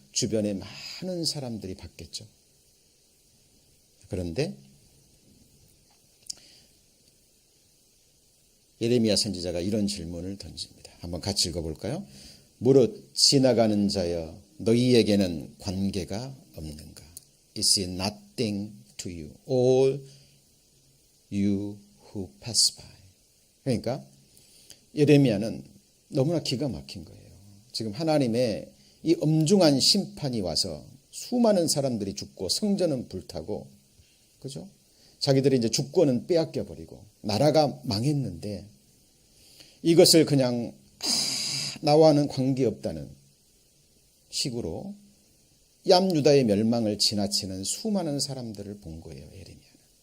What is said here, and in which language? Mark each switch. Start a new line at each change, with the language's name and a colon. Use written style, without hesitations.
Korean: 주변에 많은 사람들이 봤겠죠. 그런데 예레미야 선지자가 이런 질문을 던집니다. 한번 같이 읽어볼까요? 무릇 지나가는 자여 너희에게는 관계가 없는가?
English: Is it nothing to you, all you who pass by?
Korean: 그러니까 예레미야는 너무나 기가 막힌 거예요. 지금 하나님의 이 엄중한 심판이 와서 수많은 사람들이 죽고 성전은 불타고, 그죠? 자기들이 이제 주권은 빼앗겨 버리고 나라가 망했는데 이것을 그냥 나와는 관계없다는 식으로 남유다의 멸망을 지나치는 수많은 사람들을 본 거예요, 예레미야는.